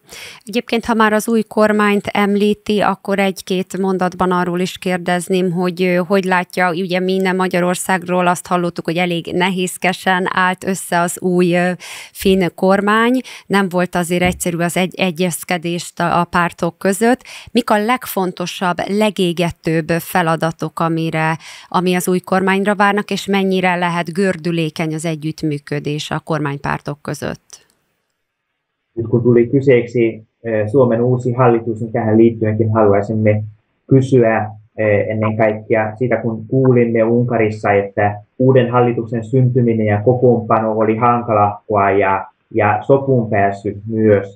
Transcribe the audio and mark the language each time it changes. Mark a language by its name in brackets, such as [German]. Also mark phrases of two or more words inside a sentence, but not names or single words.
[Hungarian] Egyébként, ha már az új kormányt említi, akkor egy-két mondatban arról is kérdezném, hogy látja, ugye minden Magyarországról azt hallottuk, hogy elég nehézkesen állt össze az új finn kormány, nem volt azért egyszerű az egyezkedést a pártok között. Mik a legfontosabb, legégetőbb feladatok, ami az új kormányra várnak, és mennyire lehet gördülékeny az együttműködés a kormánypártok között? [Finnish] Nyt kun tuli kyseeksi Suomen uusi hallitus, niin tähän liittyenkin haluaisimme kysyä ennen kaikkea siitä, kun kuulimme Unkarissa, että uuden hallituksen syntyminen ja kokoonpano oli hankalaa ja sopuun päässyt myös.